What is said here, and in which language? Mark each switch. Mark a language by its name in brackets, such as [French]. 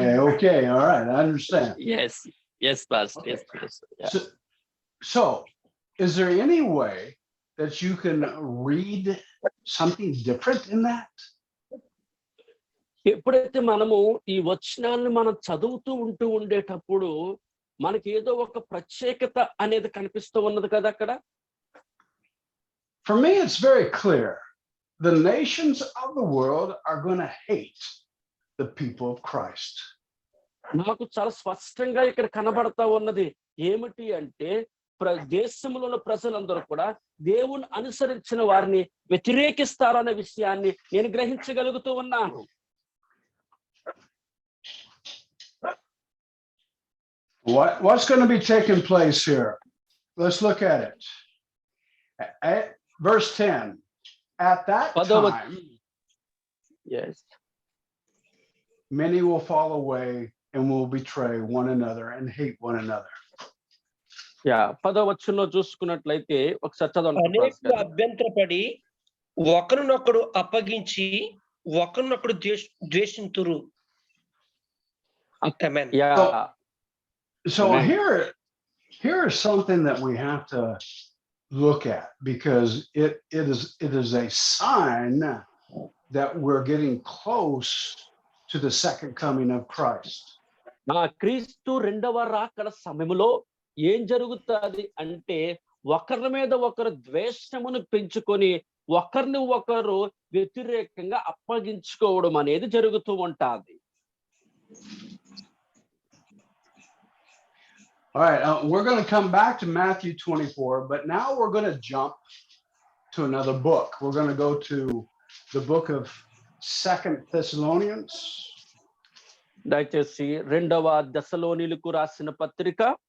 [English] Okay, all right, I understand. Yes, Pastor. Okay. Yes. Yeah. So is there any way that you can read something different in that? [Telugu] ఎప్పుడైతే మనము ఈ వచనాన్ని మనం చదువుతూ ఉండేటప్పుడు మనకి ఏదో ఒక ప్రత్యేకత అనేది కనిపిస్తూ ఉన్నది కదా అక్కడ. [English] For me, it's very clear. The nations of the world are going to hate the people of Christ. [Telugu] నాకు చాలా స్పష్టంగా ఇక్కడ కనబడతా ఉన్నది ఏమిటి అంటే, దేశంలో ఉన్న ప్రజలందరూ కూడా దేవుని అనుసరించిన వారిని వ్యతిరేకిస్తారనే విషయాన్ని నేను గ్రహించగలుగుతూ ఉన్నాను. [English] What's going to be taking place here? Let's look at it. At verse 10. At that time, yes, many will fall away and will betray one another and hate one another. [Telugu] Yeah, 10వ వచనంలో చూసుకున్నట్లయితే ఒకసారి చదవండి. అనేకులు అభ్యంతరపడి ఒకరినొకడు అప్పగించి ఒకరినొకడు ద్వేషింతురు. [English] Amen. Yeah. So here is something that we have to look at, because it is a sign that we're getting close to the second coming of Christ. [Telugu] క్రీస్తు రెండవ రాకడ సమయంలో ఏం జరుగుతుంది అంటే, ఒకరి మీద ఒకరు ద్వేషమును పెంచుకొని ఒకరిని ఒకరు వ్యతిరేకంగా అప్పగించుకోవడం అనేది జరుగుతూ ఉంటుంది. [English] All right, we're going to come back to Matthew 24, but now we're going to jump to another book. We're going to go to the book of 2 Thessalonians. [Telugu] దయచేసి 2వ దెసలోనిలకు రాసిన పత్రిక,